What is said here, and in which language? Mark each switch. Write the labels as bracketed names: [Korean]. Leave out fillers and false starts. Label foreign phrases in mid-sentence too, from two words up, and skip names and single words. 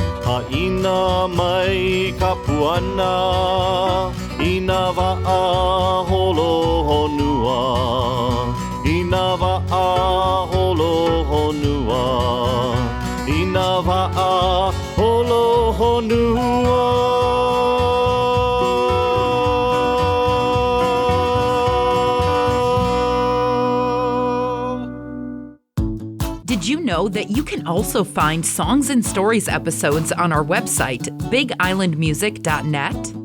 [Hawaiian] Ha'ina mai ka puana ina wa'a holo honua ina wa'a holo honua ina wa'a holo honua. [English] Did you know that you can also find Songs and Stories episodes on our website, bigislandmusic.net?